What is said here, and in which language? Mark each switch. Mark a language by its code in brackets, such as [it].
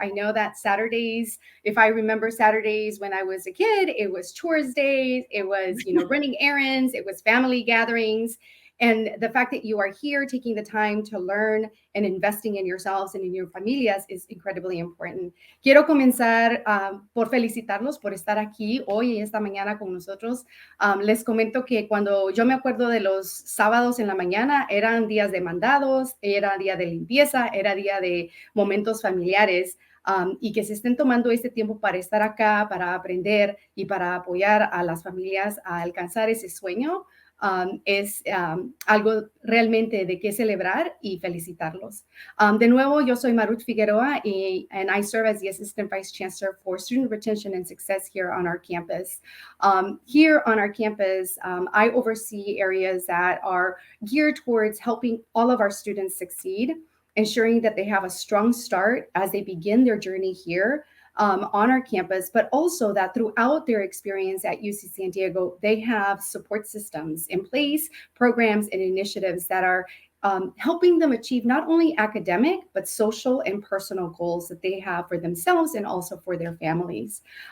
[en] I know that Saturdays, if I remember Saturdays when I was a kid, it was chores days, it was, running errands, it was family gatherings. And the fact that you are here taking the time to learn and investing in yourselves and in your familias is incredibly important. [es] Quiero comenzar por felicitarlos por estar aquí hoy y esta mañana con nosotros. Les comento que cuando yo me acuerdo de los sábados en la mañana, eran días de mandados, era día de limpieza, era día de momentos familiares. Y que se estén tomando este tiempo para estar acá, para aprender y para apoyar a las familias a alcanzar ese sueño. es algo realmente de qué celebrar y felicitarlos. De nuevo, yo soy [en] Marut Figueroa, and I serve as the Assistant Vice Chancellor for Student Retention and Success here on our campus. Here on our campus, I oversee areas that are geared towards helping all of our students succeed, ensuring that they have a strong start as they begin their journey here on our campus, but also that throughout their experience at UC San Diego, they have support systems in place, programs and initiatives that are helping them achieve not only academic, but social and personal goals that they have for themselves and also for their families.